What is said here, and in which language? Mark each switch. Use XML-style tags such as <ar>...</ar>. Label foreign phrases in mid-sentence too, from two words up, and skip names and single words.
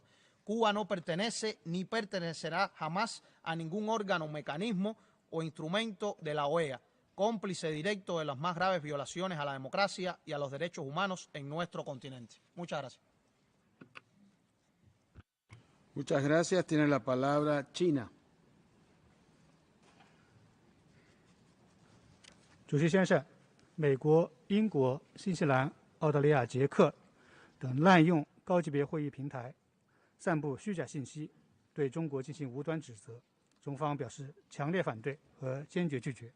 <es>Cuba no pertenece ni pertenecerá jamás a ningún órgano, mecanismo o instrumento de la OEA, cómplice directo de las más graves violaciones a la democracia y a los derechos humanos en nuestro continente. Muchas gracias. Muchas gracias. Tiene la palabra China.</es> <zh>主席先生，美国、英国、新西兰、澳大利亚、捷克等滥用高级别会议平台，散布虚假信息，对中国进行无端指责，中方表示强烈反对和坚决拒绝。</zh>